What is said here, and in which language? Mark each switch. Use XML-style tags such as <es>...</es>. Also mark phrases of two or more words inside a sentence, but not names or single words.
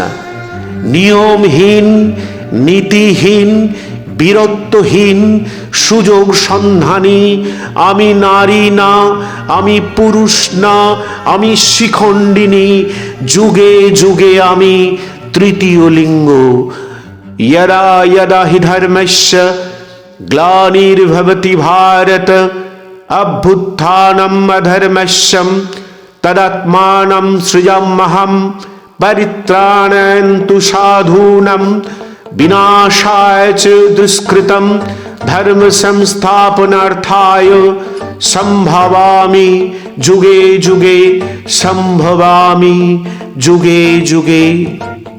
<bn>নিয়মহীন, নীতিহীন, বীরত্বহীন, সুযোগ সন্ধানী আমি নারী না, আমি পুরুষ না, আমি শিখণ্ডিনী, যুগে যুগে আমি তৃতীয় লিঙ্গ।</bn> <sa>यदा यदा हि धर्मस्य ग्लानिर्भवति भारत अभ्युत्थानम् अधर्मस्य तदात्मानं सृजाम्यहं परित्राणाय साधूनां विनाशाय च दुष्कृतं धर्म संस्थापनार्थाय संभवामि जुगे जुगे, संभवामि जुगे जुगे।</sa>